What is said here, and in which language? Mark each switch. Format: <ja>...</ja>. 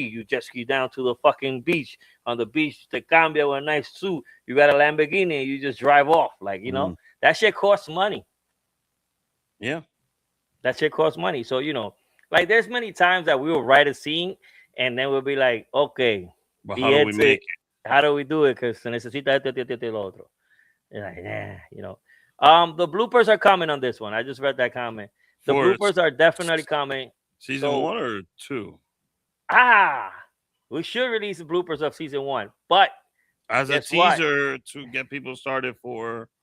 <en>You jet ski down to the fucking beach. On the beach,</en> <es>te cambia</es> <en>with a nice suit. You got a Lamborghini and you just drive off. Like, that shit costs money. Yeah. That shit costs money. So, like there's many times that we will write a scene and then we'll be like, okay, but how do we make it? How do we do it?</en> <es>Because se necesita esto, lo otro.</es> <en>And like, the bloopers are coming on this one. I just read that comment. The bloopers are definitely coming. Season 1 or 2? We should release the bloopers of season 1, but as a teaser to get people started for.</en>